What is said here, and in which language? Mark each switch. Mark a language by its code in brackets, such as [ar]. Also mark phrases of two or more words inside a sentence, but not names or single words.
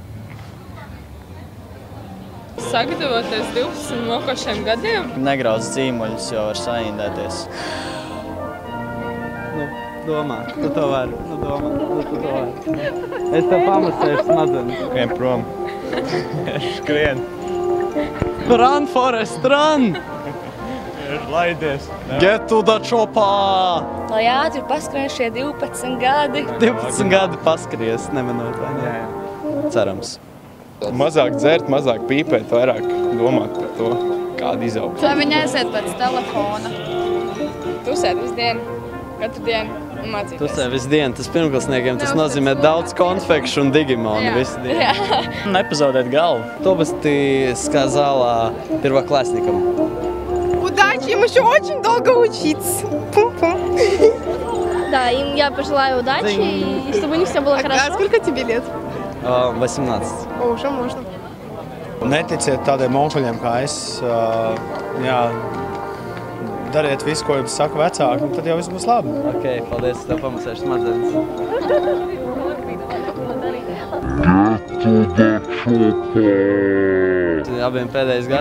[lv] Sagatavoties 12 mokošiem gadiem. Negrauz zīmuļus, jo var saindēties. Domā, tu to vari. Es tev pamasēšu smadzenes. Skrien prom. Skrien. [en] Run, Forest, run! [lv] Laidies! [en] Get to the chopper! [lv] Lai ātri paskrien šie 12 gadi. 12 gadi paskries, nemanot, vai ne? Cerams. Mazāk dzert, mazāk pīpēt, vairāk domāt par to, kāda izaugt. Lai viņi aiziet pēc telefona. Tu sēdi visu dienu, katru dienu un Tu mācīties. sev visu dienu, tas pirmklasniekiem, tas nozīmē daudz konfekšu un digimonu visu dienu. Nepazaudēt galvu. [ru] Кто бы ты сказала первоклассникам? Удачи, им еще очень долго учиться. Пум-пум. Да, им я пожелаю удачи, и чтобы у них все было А хорошо. сколько тебе лет? 18. О, уже можно. [lv] Neticiet tādiem onkuļiem kā es. Jā, dariet visu, ko jums saka vecāki, un tad jau viss būs labi. Ok, paldies, tev pamasēšu smadzenes. Abiem pēdējais gads.